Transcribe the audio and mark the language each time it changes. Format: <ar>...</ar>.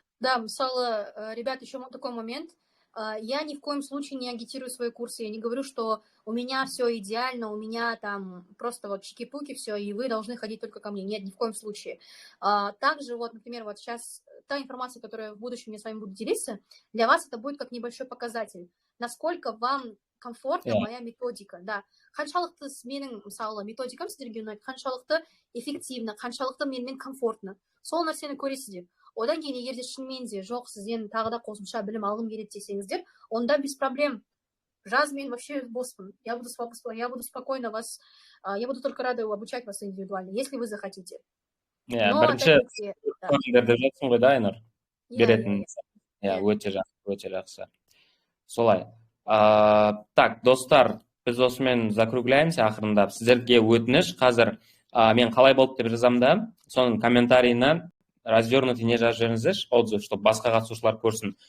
<ru>Да, мысалы, ребят, еще такой момент. Я ни в коем случае не агитирую свои курсы, я не говорю, что у меня все идеально, у меня там просто вот чики-пуки, все, и вы должны ходить только ко мне. Нет, ни в коем случае. Также вот, например, вот сейчас та информация, которую в будущем я с вами буду делиться, для вас это будет как небольшой показатель, насколько вам комфортна моя методика, да.</ru> <kk>Қаншалықты менің, мысалы, методикам сіздерге ұнайды, қаншалықты эффективно, қаншалықты менімен комфортно. Сол нәрсені көресіздер. Одан кейін егерде шынымен де жоқ, сізден тағы да қосымша білім алғым келеді десеңіздер, онда</kk> <ru>без проблем.</ru> <kk>Жаз, мен</kk> <ru>вообще</ru> <kk>боспын.</kk> <ru>Я буду спокойно вас, я буду только рада обучать вас индивидуально, если вы захотите.</ru> <kk>Бірінші деп жатсың ғой да, Айнұр? Беретін. Өте жақсы. Солай. Так, достар, біз осымен</kk> <ru>закругляемся</ru> <kk>ақырындап. Сіздерге өтініш, қазір мен қалай болып деп жазам да, соның комментарийінен</kk> <ru>развернутый</ru> <kk>не жазып жіберіңіздерші,</kk> <ru>отзыв, чтобы</ru> <kk>басқа қатысушылар көрсін.</kk>